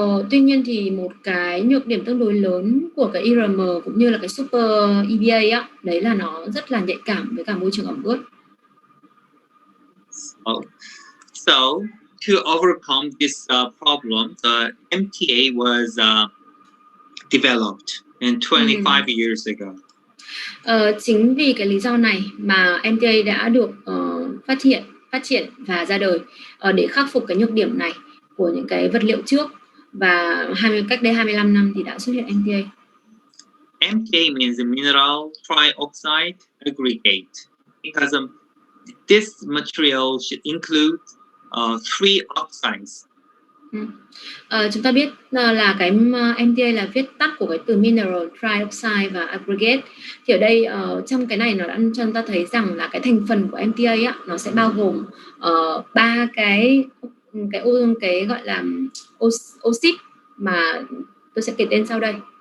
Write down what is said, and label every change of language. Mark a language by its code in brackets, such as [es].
[vi] Tuy nhiên thì một cái nhược điểm tương đối lớn của cái IRM cũng như là cái super EVA đấy là nó rất là nhạy cảm với cả môi trường ẩm ướt. [en] So to overcome this problem, the MTA was developed in 25 years ago. [vi] Chính vì cái lý do này mà MTA đã được phát triển và ra đời để khắc phục cái nhược điểm này của những cái vật liệu trước, và cách đây 25 năm thì đã xuất hiện MTA. [en] MTA means mineral trioxide aggregate because this material should include 3 oxides. [vi] Chúng ta biết là cái MTA là viết tắt của cái từ mineral trioxide và aggregate. Thì ở đây trong cái này nó đã cho chúng ta thấy rằng là cái thành phần của MTA nó sẽ bao gồm 3 cái gọi là oxit mà tôi sẽ kể tên sau đây.